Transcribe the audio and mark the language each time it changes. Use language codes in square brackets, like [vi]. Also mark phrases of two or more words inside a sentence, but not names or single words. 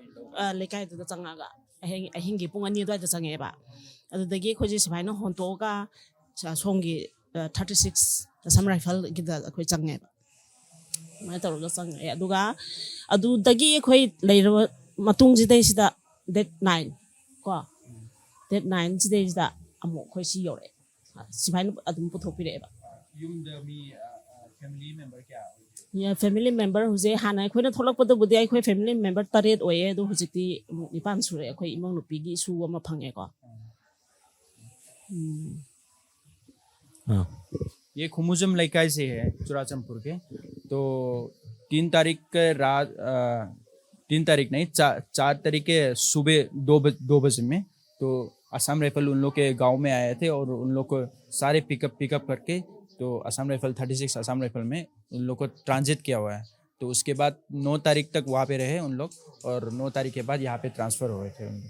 [mni] ꯂꯩꯀꯥꯏꯗꯨꯗ ꯆꯪꯉꯒ ꯑꯍꯤꯡꯒꯤ ꯄꯨꯡ 2 ꯑꯗꯨꯋꯥꯏꯗ ꯆꯪꯉꯛꯑꯦꯕ ꯑꯗꯨꯗꯒꯤ ꯑꯩꯈꯣꯏꯁꯦ ꯁꯤꯐꯥꯏꯅ ꯍꯣꯟꯇꯣꯛꯑꯒ ꯁꯣꯝꯒꯤ 36 ꯑꯁꯥꯝ ꯔꯥꯏꯐꯜꯒꯤꯗ ꯑꯩꯈꯣꯏ ꯆꯪꯉꯦꯕ ꯑꯗꯨꯃꯥꯏꯅ ꯇꯧꯔꯒ ꯆꯪꯉꯛꯑꯦ ꯑꯗꯨꯒ ꯑꯗꯨꯗꯒꯤ ꯑꯩꯈꯣꯏ ꯂꯩꯔꯕ ꯃꯇꯨꯡꯁꯤꯗꯩꯁꯤꯗ ꯗꯦꯠ 9 ꯀꯣ ꯗꯦꯠ 9 ꯁꯤꯗꯩꯁꯤꯗ ꯑꯃꯨꯛ ꯑꯩꯈꯣꯏ ꯁꯤ ꯌꯧꯔꯛꯑꯦ ꯁꯤꯐꯥꯏꯅ ꯑꯗꯨꯝ ꯄꯨꯊꯣꯛꯄꯤꯔꯛꯑꯦꯕ ꯌꯨꯝꯗ ꯃꯤ [en] family member [mni] ꯀꯌꯥ [en] family member [mni] ꯍꯧꯖꯤꯛ ꯍꯥꯟꯅ ꯑꯩꯈꯣꯏꯅ ꯊꯣꯛꯂꯛꯄꯗꯕꯨꯗꯤ ꯑꯩꯈꯣꯏ [en] family member [mni] 9 ꯑꯣꯏꯌꯦ ꯑꯗꯣ ꯍꯧꯖꯤꯛꯇꯤ ꯑꯃꯨꯛ 9 ꯁꯨꯔꯦ ꯑꯩꯈꯣꯏ ꯏꯃꯧ ꯅꯨꯄꯤꯒꯤ ꯏꯁꯨ ꯑꯃ ꯐꯪꯉꯦꯀꯣ [hi] हाँ ये खुमुजम लेकाई से है चुराचमपुर के तो 3 तारीख के रात 3 तारीख नहीं 4 तारीख के सुबह 2 बजे में तो असम राइफल उन लोग के गांव में आए थे और उन लोग को सारे पिकअप करके तो असम राइफल 36 असम राइफल में उन लोग को ट्रांजिट किया हुआ है तो उसके बाद 9 तारीख तक वहाँ पे रहे उन लोग और 9 तारीख के बाद यहाँ पे ट्रांसफ़र हुए थे उन लोग।